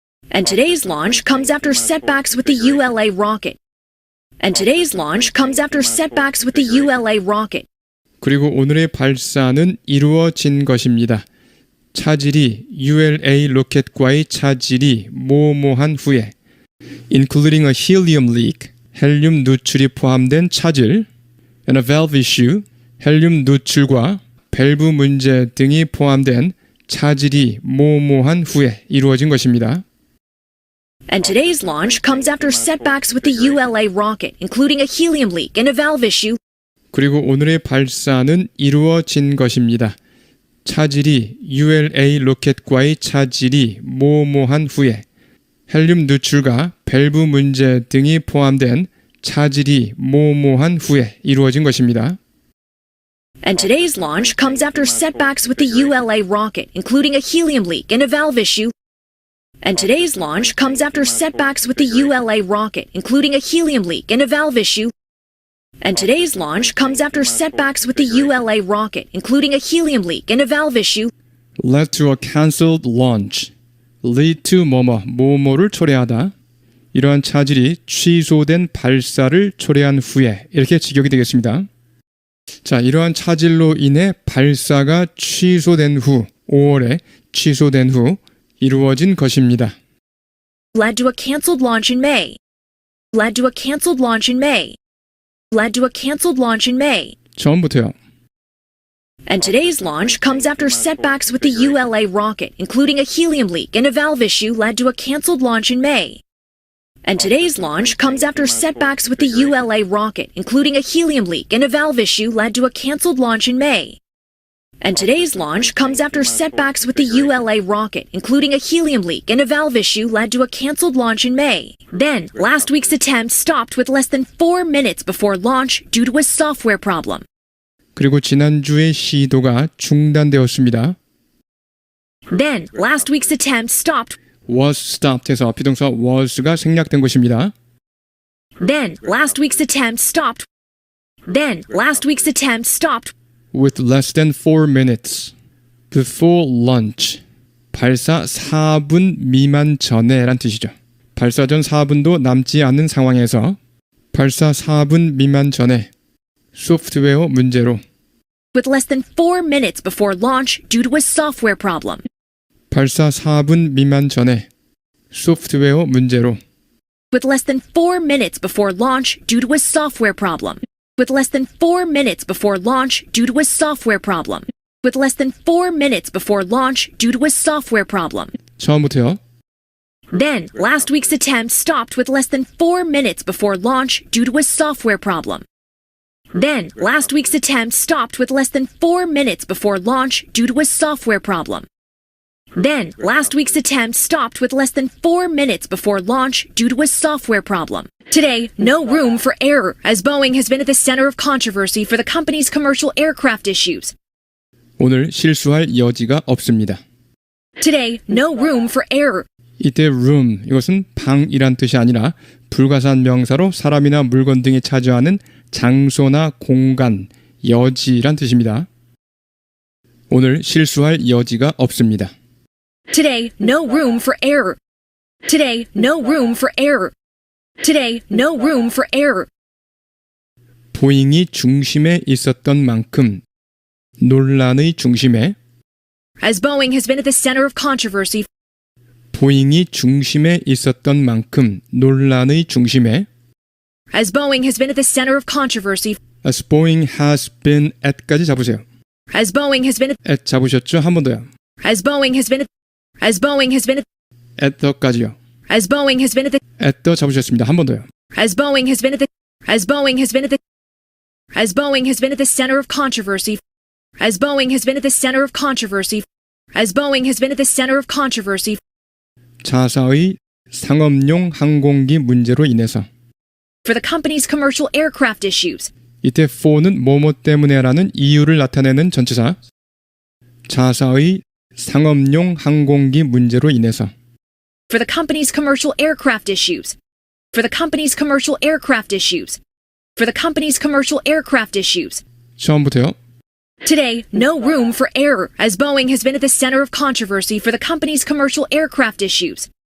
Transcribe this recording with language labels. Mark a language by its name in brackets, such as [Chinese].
[English] And today's launch comes after setbacks with the ULA rocket. And today's launch comes after setbacks with the ULA rocket. [Korean] 그리고 오늘의 발사는 이루어진 것입니다. 차질이 ULA 로켓과의 차질이 모호한 후에 [English] including a helium leak, [Korean] 헬륨 누출이 포함된 차질 [English] and a valve issue, [Korean] 헬륨 누출과 밸브 문제 등이 포함된 차질이 모호한 후에 이루어진 것입니다. [English] And today's launch comes after setbacks with the ULA rocket, including a helium leak and a valve issue. [Korean] 그리고 오늘의 발사는 이루어진 것입니다. 차질이 ULA 로켓과의 차질이 모호한 후에 헬륨 누출과 밸브 문제 등이 포함된 차질이 모호한 후에 이루어진 것입니다. [English] And today's launch comes after setbacks with the ULA rocket, including a helium leak and a valve issue. And today's launch comes after setbacks with the ULA rocket, including a helium leak and a valve issue. And today's launch comes after setbacks with the ULA rocket, including a helium leak and a valve issue. led to a cancelled launch. lead to [Korean] 뭐뭐를 초래하다. 이러한 차질이 취소된 발사를 초래한 후에 이렇게 직역이 되겠습니다. 자, 이러한 차질로 인해 발사가 취소된 후 5월에 취소된 후 이루어진 것입니다. [English] Led to a canceled launch in May. Led to a canceled launch in May. Led to a canceled launch in May. [Korean] 처음부터요. [English] And today's launch comes after setbacks with the ULA rocket, including a helium leak and a valve issue led to a canceled launch in May. And today's launch comes after setbacks with the ULA rocket, including a helium leak and a valve issue led to a canceled launch in May. And today's launch comes after setbacks with the ULA rocket, including a helium leak and a valve issue led to a canceled launch in May. Then, last week's attempt stopped with less than 4 minutes before launch due to a software problem. [Korean] 그리고 지난주의 시도가 중단되었습니다. [English] Then, last week's attempt stopped. was stopped [Korean] 해서 비동사 was가 생략된 것입니다. [English] Then, last week's attempt stopped. Then, last week's attempt stopped. with less than 4 minutes before launch. [Korean] 발사 4분 미만 전에 란 뜻이죠. 발사 전 4분도 남지 않는 상황에서 발사 4분 미만 전에 소프트웨어 문제로 [English] With less than 4 minutes before launch due to a software problem. [Korean] 발사 4분 미만 전에 소프트웨어 문제로 [English] With less than 4 minutes before launch due to a software problem. With less than 4 minutes before launch due to a software problem. With less than 4 minutes before launch due to a software problem. [Korean] 처음부터요. [English] Then, last week's attempt stopped with less than 4 minutes before launch due to a software problem. Then, last week's attempt stopped with less than 4 minutes before launch due to a software problem. Then, last week's attempt stopped with less than 4 minutes before launch due to a software problem. Today, no room for error, as Boeing has been at the center of controversy for the company's commercial aircraft issues. [Korean] 오늘 실수할 여지가 없습니다. [English] Today, no room for error. [Korean] 이때 room, 이것은 방이란 뜻이 아니라 불가사한 명사로 사람이나 물건 등이 차지하는 장소나 공간, 여지란 뜻입니다. 오늘 실수할 여지가 없습니다. [English] Today, no room for error. Today, no room for error. Today, no room for error. [Korean] 보잉이 중심에 있었던 만큼 논란의 중심에 [English] As Boeing has been at the center of controversy. [Korean] 보잉이 중심에 있었던 만큼 논란의 중심에 [English] As Boeing has been at the center of controversy. As Boeing has been at까지 [Korean] 잡으세요. [English] As Boeing has been [Korean] at 잡으셨죠? 한 번 더요. [English] As Boeing has been As Boeing has been [Korean] at the까지요. [English] As Boeing has been at the [Korean] at the 잡으셨습니다. 한 번 더요. [English] As Boeing has been at the As Boeing has been at the As Boeing has been at the center of controversy. As Boeing has been at the center of controversy. As Boeing has been at the center of controversy. [Korean] 자사의 상업용 항공기 문제로 인해서 [English] For the company's commercial aircraft issues. [Korean] 이때 for는 뭐뭐 때문에라는 이유를 나타내는 전치사 자사의 상업용 항공기 문제로 인해서 [English] For the company's commercial aircraft issues. For the company's commercial aircraft issues. For the company's commercial aircraft issues. [Korean] 처음부터요. [English] Today, no room for error, as Boeing has been at the center of controversy for the company's commercial aircraft issues.